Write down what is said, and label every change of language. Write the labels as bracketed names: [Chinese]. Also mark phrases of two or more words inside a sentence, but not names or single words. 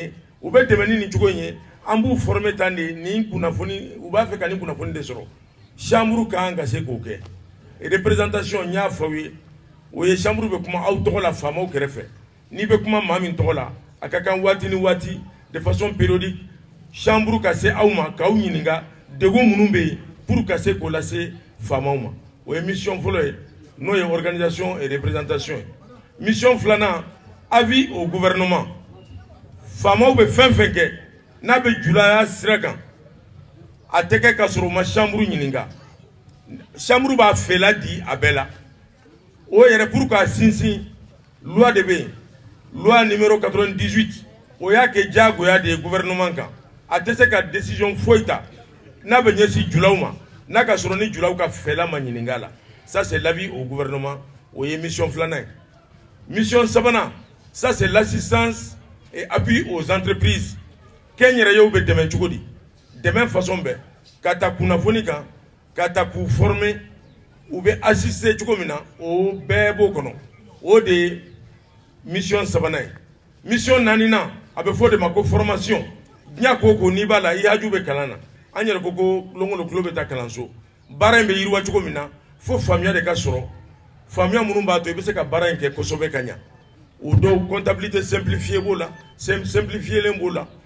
[Bambara] ye u bɛ dɛmɛ ni nin cogo in ye an b'u former tan de nin kunnafoni u b'a fɛ ka nin kunnafoni de sɔrɔ chambre kan ka se k'o kɛ représentation n y'a fɔ aw ye o ye chambre bɛ kuma aw tɔgɔ la faamaw kɛrɛfɛ n'i bɛ kuma maa min tɔgɔ la a ka kan waati ni waati [French] de façon périodique [Bambara] chambre ka se aw ma k'aw ɲininka degun minnu bɛ yen pour ka se k'o lase faamaw ma o ye mission fɔlɔ ye n'o ye [French] organisation et représentation [Bambara] ye mission filanan [French] avis au gouvernement [Bambara] faamaw bɛ fɛn fɛn kɛ n'a bɛ julaya sira kan a tɛ kɛ ka sɔrɔ u ma chambre ɲininka chambre b'a fɛla di a bɛɛ la o yɛrɛ pour k'a sinsin loi de bɛ yen [French] loi numéro [Bambara] 98 o y'a kɛ diyagoya de ye gouvernement kan a tɛ se ka décision foyi ta n'a bɛ ɲɛsin julaw ma n'a ka sɔrɔ ni julaw ka fɛla ma ɲininka la [French] ça c'est l'avis au gouvernement [Bambara] o ye mission filanan ye mission sabanan [French] ça c'est l'assistance et appui aux entreprises [Bambara] kɛnyɛrɛyew bɛ dɛmɛ cogo di dɛmɛ façon bɛɛ ka ta kunnafoni kan ka ta k'u former u bɛ assister cogo min na o bɛɛ b'o kɔnɔ o de ye mission sabanan ye mission naaninan a bɛ fɔ de ma ko formation diɲɛ ko ko n'i b'a la i haju bɛ kalan na an yɛrɛ ko don o don tulo bɛ taa kalanso baara in bɛ yiriwa cogo min na fo faamuya de ka sɔrɔ faamuya minnu b'a to i bɛ se ka baara in kɛ kosɛbɛ ka ɲa o dɔw [French] comptabilité simplifiée [Bambara] b'o la simplifiélen b'o la